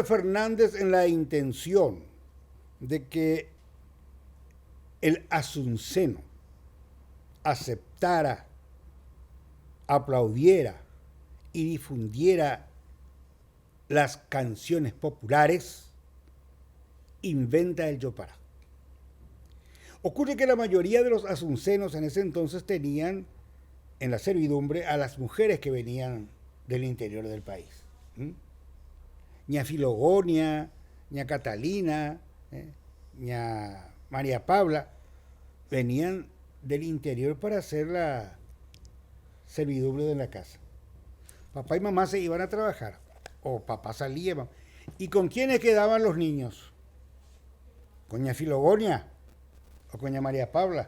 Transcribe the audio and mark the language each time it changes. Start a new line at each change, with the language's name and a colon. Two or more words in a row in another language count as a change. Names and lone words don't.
Spanish: Fernández en la intención de que el asunceno aceptara, aplaudiera y difundiera las canciones populares, inventa el Yopará. Ocurre que la mayoría de los asuncenos en ese entonces tenían en la servidumbre a las mujeres que venían del interior del país. Ña Filogonia, ña Catalina, ña María Paula, venían del interior para hacer la servidumbre de la casa. Papá y mamá se iban a trabajar, o papá salía. ¿Y con quiénes quedaban los niños? ¿Con ña Filogonia o con ña María Paula?